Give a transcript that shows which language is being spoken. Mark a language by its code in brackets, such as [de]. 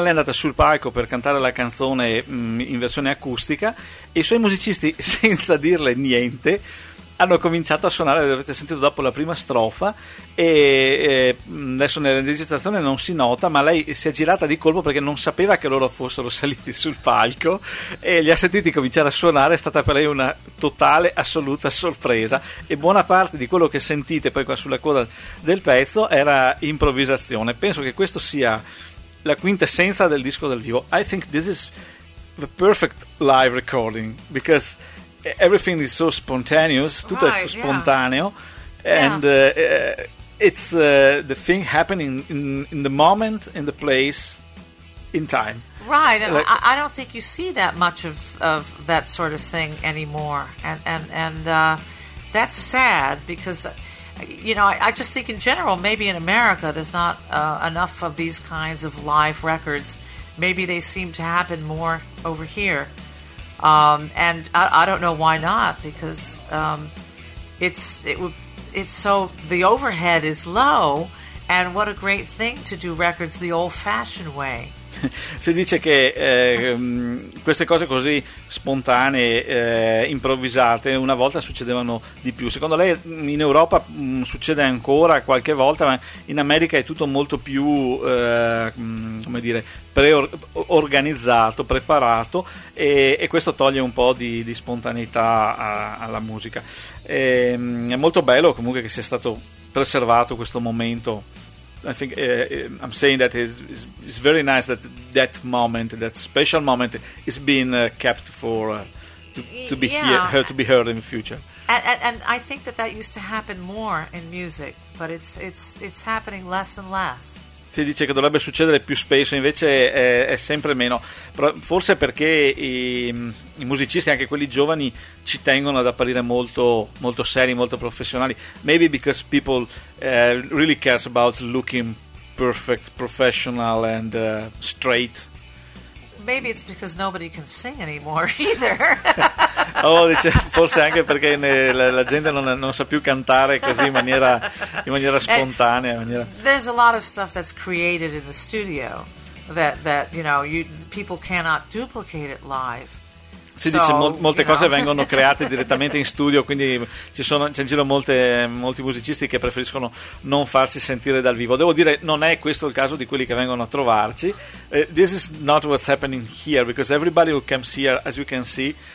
[it] Lei è andata sul palco per cantare la canzone in versione acustica e i suoi musicisti, senza dirle niente, hanno cominciato a suonare, l'avete sentito dopo la prima strofa, e adesso nella registrazione non si nota, ma lei si è girata di colpo perché non sapeva che loro fossero saliti sul palco e li ha sentiti cominciare a suonare. È stata per lei una totale, assoluta sorpresa, e buona parte di quello che sentite poi qua sulla coda del pezzo era improvvisazione. Penso che questo sia la quintessenza del disco dal vivo. [en] I think this is the perfect live recording because everything is so spontaneous, [it] tutto [en] right, [it] è spontaneo, [en] yeah. And it's the thing happening in the moment, in the place, in time. Right, and like, I don't think you see that much of that sort of thing anymore, and that's sad because, you know, I just think in general, maybe in America there's not enough of these kinds of live records. Maybe they seem to happen more over here. And I don't know why not, because it's so, the overhead is low, and what a great thing to do records the old-fashioned way. [it] Si dice che queste cose così spontanee, improvvisate, una volta succedevano di più. Secondo lei in Europa succede ancora qualche volta, ma in America è tutto molto più come dire, organizzato, preparato, e questo toglie un po' di spontaneità alla musica. È molto bello comunque che sia stato preservato questo momento. I think I'm saying that it's very nice that that moment, that special moment, is being kept for to be heard, to be heard in the future. And I think that used to happen more in music, but it's happening less and less. Si dice che dovrebbe succedere più spesso, invece è sempre meno. Forse perché i musicisti, anche quelli giovani, ci tengono ad apparire molto, molto seri, molto professionali. [en] Maybe because people really cares about looking perfect, professional and straight. Maybe it's because nobody can sing anymore either. [it] Oh, dice, forse anche perché la gente non sa più cantare così in maniera spontanea. [en] There's a lot of stuff that's created in the studio that you know, people cannot duplicate it live. [it] Si dice molte cose vengono create direttamente in studio, quindi c'è in giro molti musicisti che preferiscono non farsi sentire dal vivo. Devo dire, non è questo il caso di quelli che vengono a trovarci. [en] This is not what's happening here, because everybody who comes here, as you can see,